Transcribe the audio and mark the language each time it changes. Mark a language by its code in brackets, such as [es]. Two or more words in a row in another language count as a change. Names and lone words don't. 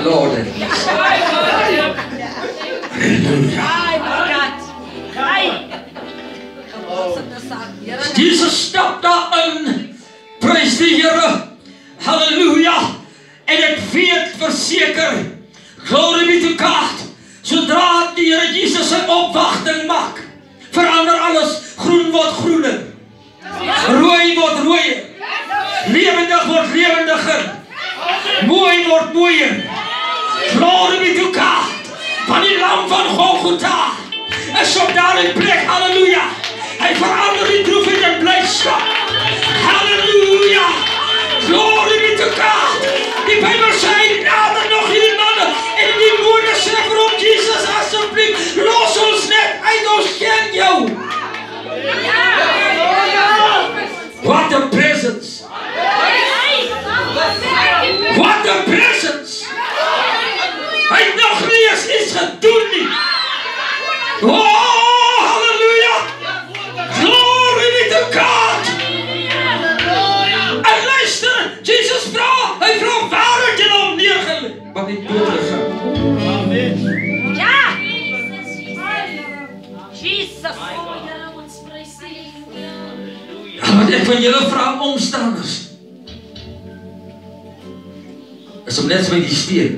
[af] Lord. Jesus stap daarin. Prys die Here. Halleluja. En ek weet verseker, [en] glory be to God, [af] sodra die Here Jesus sy opwagting maak, verander alles, groen word groener, rooi word rooier, lewendig word lewendiger, mooi word mooier. [en] Glory be to God. [af] Van die lam van Golgotha is op daardie plek, halleluja. Hy verander die droefheid in blydskap. [en] Halleluja. Glory be to God. [af] Die Bybel sê, nader nog hierdie manne, en die woorde sê vir hom, Jesus, asseblief, los ons net uit, ons ken jou. [en] What a presence. What a presence. [af] Hy het nog nie eens iets gedoen nie. [en] Oh, halleluja. Glory be to God. [af] En luister, Jesus hy vra waar het jy hom neergeleg? Wat het doodgegaan? Ja. Jesus. Here, ons prys U. Ja, wat ek van julle vra omstanders, is om net so met die steen